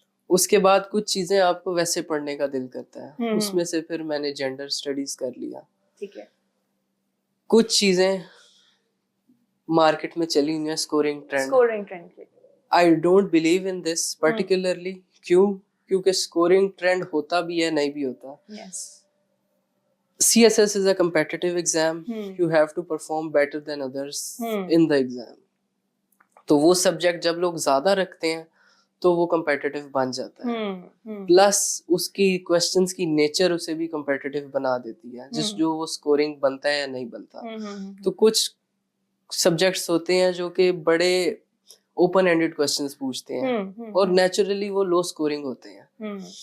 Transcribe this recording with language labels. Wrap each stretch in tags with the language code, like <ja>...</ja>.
<ur>اس کے بعد کچھ چیزیں آپ کو ویسے پڑھنے کا دل کرتا ہے، اس میں سے پھر میں نے جینڈر اسٹڈیز کر لیا. ٹھیک ہے. کچھ چیزیں مارکیٹ میں چلی ہوئی ہیں، scoring trend.</ur> <en>I don't believe in this particularly.</en> <ur>کیونکہ اسکورنگ ٹرینڈ ہوتا بھی ہے، نہیں بھی ہوتا.</ur> <en>C S S is a competitive exam. You have to perform better than others in the exam.</en> <ur>تو وہ سبجیکٹ جب لوگ زیادہ رکھتے ہیں تو وہ کمپیٹیٹیو بن جاتا ہے. پلس اس کی کوسچنس کی نیچر اسے بھی کمپیٹیٹیو بنا دیتی ہے، جو وہ اسکورنگ بنتا ہے یا نہیں بنتا. تو کچھ سبجیکٹس ہوتے ہیں جو کہ بڑے اوپن اینڈیڈ کوسچنس پوچھتے ہیں اور نیچرلی وہ لو اسکورنگ ہوتے ہیں.</ur>